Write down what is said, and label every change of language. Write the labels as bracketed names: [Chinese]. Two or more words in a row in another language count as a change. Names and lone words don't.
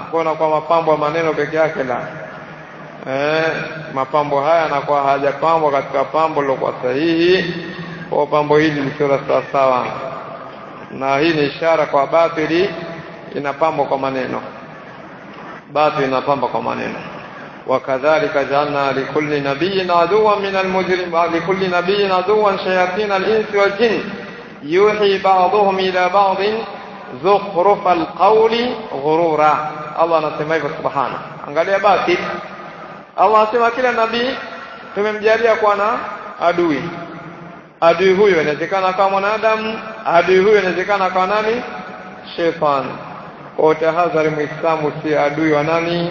[Swahili] Kuna kwa mapambo ya maneno peke yake la mapambo haya yanakuwa hajapambwa katika pambo lilokuwa sahihi, kwa pambo hili lisilo sawa, na hii ni ishara kwa batili inapambwa kwa maneno, batili inapambwa kwa maneno. [Arabic] وكذلك جعلنا لكل نبي عدوا من المجرمين، لكل نبي عدوا شياطين الإنس والجن يوحي بعضهم إلى بعض زخرف القول غرورا. [Swahili] الله anasema سبحانه. Angalia basi, Allah anasema kila nabii tumemjalia kuwa na adui. Adui huyo inawezekana kama mwanadamu, adui huyo inawezekana kama nani? Shetani. Kwa tahadhari Muislamu si adui wa nani?